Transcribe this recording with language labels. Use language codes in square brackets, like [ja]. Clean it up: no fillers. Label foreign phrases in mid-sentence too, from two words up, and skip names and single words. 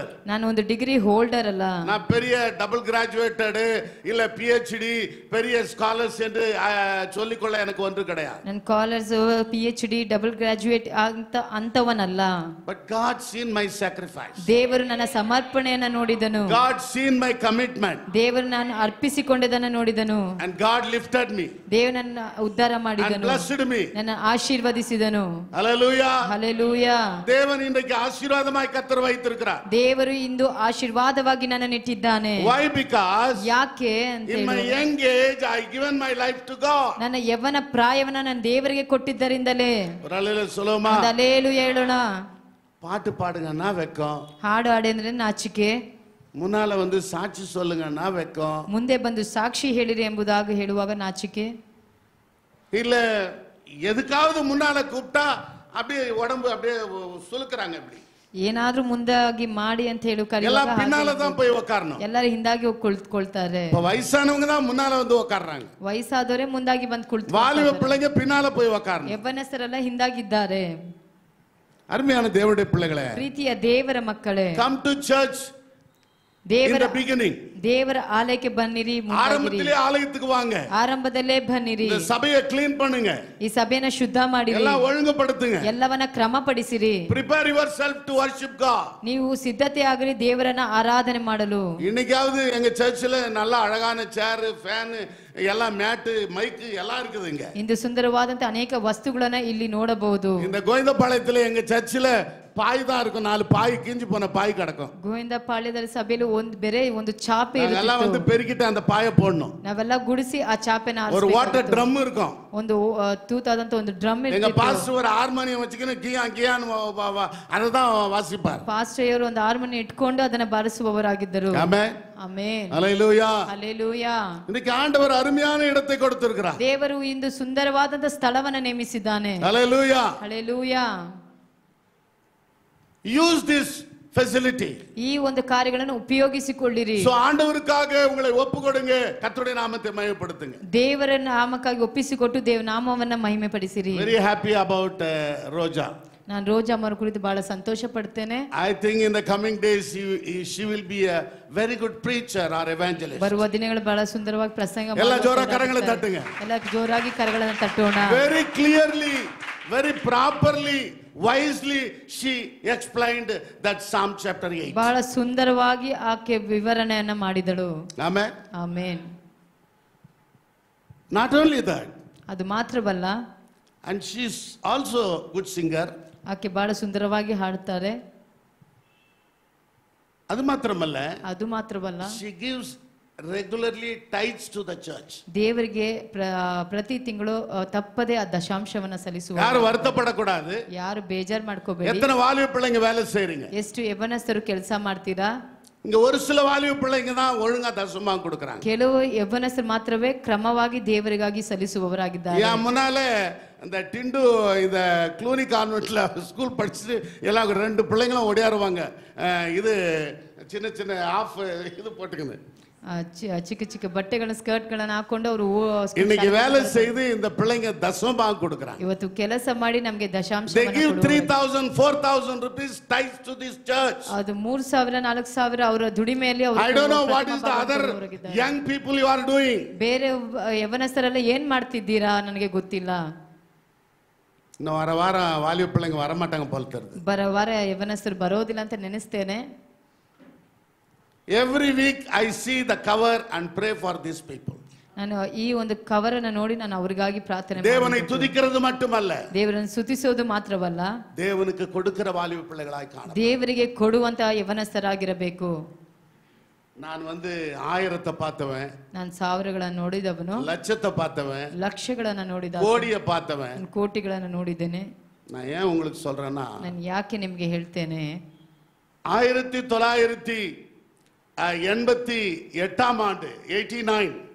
[kn] ನಾನು ಒಂದು [en] degree holder [kn] ಅಲ್ಲ. [ta] நான் பெரிய [en] double graduated [ta] இல்ல PhD பெரிய ஸ்காலர்ஸ் என்று சொல்லிக்கொள்ள எனக்கு ஒன்று கிடையாது. [kn] ನಾನು ಕಾಲೇಜ್ PhD [en] double graduate [kn] ಅಂತವನಲ್ಲ. [en] But God seen my sacrifice. [kn] ದೇವರು ನನ್ನ ಸಮರ್ಪಣೆಯನ್ನು ನೋಡಿದನು. [en] God seen my commitment. [kn] ದೇವರು ನಾನು ಅರ್ಪಿಸಿಕೊಂಡದನ್ನು ನೋಡಿದನು. [en] And God lifted me. [kn] ದೇವರು ನನ್ನ ಉದ್ಧಾರ ಮಾಡಿದನು. [en] And blessed me. [kn] ನನ್ನ ಆಶೀರ್ವದಿಸಿದನು. Hallelujah. ಹಲ್ಲೆಲೂಯಾ. [ta] தேவன் இன்றைக்கு ஆசீர்வாதமாய் கர்த்தர் வைத்திருக்கிறார். [kn] ದೇವರು ಇಂದು ಆಶೀರ್ವಾದವಾಗಿ ನನ್ನನ್ನು ಇಟ್ಟಿದ್ದಾನೆ. [en] Why? Because [kn] ಯಾಕೆ ಅಂತ [en] in my young age I given my life to God. [kn] ನನ್ನ ಯೌವನ ಪ್ರಾಯವನ್ನ ನಾನು ದೇವರಿಗೆ ಕೊಟ್ಟಿದ್ದರಿಂದಲೇ. [ta] ஒரு அல்லேலூயா சொல்லுமா? [kn] ಹಲ್ಲೆಲೂಯಾ ಹೇಳೋಣ. [ta] பாட்டு பாடுங்கன்னா வெக்கம், [kn] ಹಾಡು ಹಾಡಿ ಅಂದ್ರೆ ನಾಚಿಕೆ, [ta] முன்னால வந்து சாட்சி சொல்லுங்கன்னா வெக்கம், [kn] ಮುಂದೆ ಬಂದು ಸಾಕ್ಷಿ ಹೇಳಿರಿ ಎಂಬುದಾಗಿ ಹೇಳುವಾಗ ನಾಚಿಕೆ, [ta] இல்ல எதுக்காவது முன்னால கூப்பிட்டா அப்படியே உடம்பு அப்படியே சுலுக்குறாங்க. இப்படி [kn] ಏನಾದ್ರೂ ಮುಂದಾಗಿ ಮಾಡಿ ಅಂತ ಹೇಳು [ta] எல்லாம் [kn] ಕರೆಯುವಾಗ [ta] பின்னால தான் போய் உட்காரணும். [kn] ಎಲ್ಲರೂ ಹಿಂದಾಗಿ ಹೋಗಿ ಕುಳಿತುಕೊಳ್ತಾರೆ. [ta] இப்ப வயசானவங்க தான் முன்னால வந்து உட்கார்றாங்க. [kn] ವಯಸ್ಸಾದವರೇ ಮುಂದಾಗಿ ಬಂದು [ta] வாலிப [kn] ಕುಳಿತುಕೊಳ್ತಾರೆ. [ta] பிள்ளைங்க பின்னால போய் உட்காரணும். [kn] ಯೌವನಸ್ಥರೆಲ್ಲ ಹಿಂದಾಗಿದ್ದಾರೆ. [ta] அருமையான தேவனுடைய பிள்ளைகளே, [kn] ಪ್ರೀತಿಯ ದೇವರ ಮಕ್ಕಳೇ, [en] come to church in [kn] ದೇವರ [en] the beginning. [kn] ದೇವರ ಆಲಯಕ್ಕೆ ಬನ್ನಿರಿ, ಮುಂದಾಗಿರಿ. [ta] ஆரம்பத்திலே ஆலயத்துக்கு வாங்க. [kn] ಆರಂಭದಲ್ಲೇ ಬನ್ನಿರಿ. [ta] இந்த சபையை க்ளீன் பண்ணுங்க. [kn] ಈ ಸಭೆನ ಶುದ್ಧ ಮಾಡಿರಿ, [ta] எல்லாம் ஒழுங்குபடுத்துங்க. [kn] ಎಲ್ಲವನ್ನ ಕ್ರಮಪಡಿಸಿರಿ. [en] Prepare yourself to worship God. [kn] ನೀವು ಸಿದ್ಧತೆ ಆಗಲಿ ದೇವರನ್ನ ಆರಾಧನೆ ಮಾಡಲು. [ta] இன்னைக்காவது எங்க சர்ச்சில் நல்ல அழகான [en] chair, fan, [ta] எல்லாம் மேட்டு, மைக் எல்லாம் இருக்குதுங்க. [kn] ಇಂದು ಸುಂದರವಾದಂತ ಅನೇಕ ವಸ್ತುಗಳನ್ನ ಇಲ್ಲಿ ನೋಡಬಹುದು. [ta] இந்த கோவிந்தபாளையத்துல எங்க சர்ச்சில் பாய் தான் இருக்கும். 4 பாய் கிஞ்சி போன பாய் கிடக்கும். [kn] ಗೋವಿಂದಪಾಳ್ಯದಲ್ಲಿ ಸಭೆಯಲ್ಲಿ ಒಂದು ಚಾಪೆ [ta] எல்லாம் வந்து [kn] ಇರುತ್ತೆ. [ta] பெருக்கிட்டு அந்த பாயை போடணும். [kn] ನಾವೆಲ್ಲ ಗುಡಿಸಿ ಆ ಚಾಪೆನ [ta] ஒரு [en] water drum [ta] இருக்கும். [kn] ಒಂದು ತೂತಾದಂತ ಒಂದು ಡ್ರಮ್ [ta] எங்க [kn] ಇರುತ್ತೆ. [ta] பாஸ்டர் ஒரு ஹார்மோனியம் வச்சுக்கின்னு கியான்னு அததான் வாசிப்பார். [kn] ಪಾಸ್ಟರ್ ಒಂದು ಹಾರ್ಮೋನಿಯಂ ಇಟ್ಕೊಂಡು ಅದನ್ನ ಬಾರಿಸುವವರಾಗಿದ್ದರು. [ta] ஆமென். [kn] ಆಮೆನ್. [ta] ஹல்லேலூயா. [kn] ಹಲ್ಲೆಲೂಯಾ. [ta] இன்னைக்கு ஆண்டவர் அருமையான இடத்தை கொடுத்திருக்கிறார். [kn] ದೇವರು ಇಂದು ಸುಂದರವಾದಂತ ಸ್ಥಳವನ್ನ ನೇಮಿಸಿದ್ದಾನೆ. [ta] ஹல்லேலூயா. [kn] ಹಲ್ಲೆಲೂಯಾ. [en] Use this facility. [kn] ಈ ಒಂದು ಕಾರ್ಯಗಳನ್ನು ಉಪಯೋಗಿಸಿಕೊಳ್ಳಿರಿ. [ta] So ஆண்டவருக்காக உங்களை ஒப்புக்கொடுங்க, கர்த்தருடைய நாமத்தை மகிமைப்படுத்துங்க. [kn] ದೇವರ ನಾಮಕ್ಕಾಗಿ ಒಪ್ಪಿಸಿಕೊಟ್ಟು ದೇವ ನಾಮವನ್ನ ಮಹಿಮೆ ಪಡಿಸಿರಿ. [en] Very happy about Roja. [kn] ನಾನು ರೋಜಾ ಅವರ ಕುರಿತು ಬಹಳ ಸಂತೋಷ ಪಡ್ತೇನೆ. [en] I think in the coming days she will be a very good preacher or evangelist. [kn] ಬರುವ ದಿನಗಳು ಬಹಳ ಸುಂದರವಾಗಿ ಪ್ರಸಂಗ ಎಲ್ಲ ಜೋರ ಕರங்களை ತಟ್ಟುங்க. ಎಲ್ಲ ಜೋರಾಗಿ ಕರಗಳನ್ನು ತಟ್ಟೋಣ. [en] Very clearly, very properly, wisely she explained that Psalm chapter 8. [kn] ಬಹಳ ಸುಂದರವಾಗಿ ಆಕೆ ವಿವರಣೆಯನ್ನ ಮಾಡಿದಳು. Amen. ಆಮೆನ್. [en] Not only that, [kn] ಅದು ಮಾತ್ರವಲ್ಲ, [en] and she is also good singer. [kn] ಆಕೆ ಬಹಳ ಸುಂದರವಾಗಿ ಹಾಡ್ತಾರೆ. ಅದು ಮಾತ್ರವಲ್ಲ, ಅದು ಮಾತ್ರವಲ್ಲ, [en] she gives regularly tithes to the church. [kn] ದೇವರಿಗೆ ಪ್ರತಿ ತಿಂಗಳು ತಪ್ಪದೆ ಆ ದಶಾಂಶವನ್ನ ಸಲ್ಲಿಸುವ. [ta] ಯಾರು வருத்தப்படக்கூடாது. [kn] ಯಾರು ಬೇಜಾರ್ ಮಾಡ್ಕೋಬೇಡಿ. [ta] எத்தனை வாலிப பிள்ளைங்க வேலை செய்றீங்க? [kn] ಎಷ್ಟು ಯೌವನಸ್ಥರು ಕೆಲಸ ಮಾಡ್ತೀರಾ? [ta] இங்க ஒரு சில வாலிப பிள்ளைங்க தான் ஒழுங்கா தசமம் கொடுக்கறாங்க. [kn] ಕೆಲವು ಯೌವನಸ್ಥರು ಮಾತ್ರವೇ ಕ್ರಮವಾಗಿ ದೇವರಿಗಾಗಿ ಸಲ್ಲಿಸುವವರಾಗಿದ್ದಾರೆ. [ta] யா முன்னால அந்த டிண்டு இந்த க்ளூனி கான்வென்ட்ல ஸ்கூல் படிச்சுட்டு எல்லாம் 2 பிள்ளைங்களும் ஓடியாருவாங்க. இது சின்ன சின்ன ஆஃப் இது போட்டுக்குது. [kn] ಚಿಕ್ಕ ಚಿಕ್ಕ ಬಟ್ಟೆಗಳ ಸ್ಕರ್ಟ್ ಗಳನ್ನ ಹಾಕೊಂಡು ಅವರು [ta] இன்னைக்கு வேலை செய்து இந்த பிள்ளைங்க தசமம் கொடுக்கறாங்க. [kn] ಇವತ್ತು ಕೆಲಸ ಮಾಡಿ ನಮಗೆ ದಶಾಂಶ [en] They give 3,000 4,000 rupees tithes to this church. [kn] ಅದು 3,000 4,000 ಅವರ ದುಡಿಮೆಯಲ್ಲಿ ಅವರು. [en] I don't know what is the other young people you are doing. [kn] ಬೇರೆ ಯೌವನಸ್ಥರೆಲ್ಲ ಏನ್ ಮಾಡ್ತಿದ್ದೀರಾ ನನಗೆ ಗೊತ್ತಿಲ್ಲ. [ta] இன்னும் வர வாரம் வாலிப பிள்ளைங்க வர மாட்டாங்க போல தெரியுது. [kn] ವಾರ ಯೌವನಸ್ಥರು ಬರೋದಿಲ್ಲ ಅಂತ ನೆನೆಸ್ತೇನೆ. [en] Every week I see the cover and pray for these people. [kn] ನಾನು ಈ ಒಂದು ಕವರ್ ಅನ್ನು ನೋಡಿ ನಾನು ಅವರಿಗಾಗಿ ಪ್ರಾರ್ಥನೆ [ta] தேவனை துதிக்கிறது மட்டுமல்ல, [kn] ದೇವರನ್ನು ಸ್ತುತಿಸೋದು ಮಾತ್ರವಲ್ಲ, [ta] தேவனுக்கு கொடுக்கிற வாலிப பிள்ளைகளாய் காண. [kn] ದೇವರಿಗೆ ಕೊಡುವಂತ ಯೌವನಸ್ಥರಾಗಿರಬೇಕು. [ta] நான் வந்து 1000 பார்த்தவன், [kn] ನಾನು ಸಾವಿರಗಳನ್ನು ನೋಡಿದವನು, [ta] லட்சத்தை பார்த்தவன், [kn] ಲಕ್ಷಗಳನ್ನು ನೋಡಿದ, [ta] கோடியை பார்த்தவன். [kn] ಕೋಟಿಗಳನ್ನು ನೋಡಿದ್ದೇನೆ. [ta] நான் ஏன் உங்களுக்கு சொல்றேன்னா, [kn] ನಾನು ಯಾಕೆ ನಿಮ್ಗೆ ಹೇಳ್ತೇನೆ, [ta] 1988 ஆண்டு 89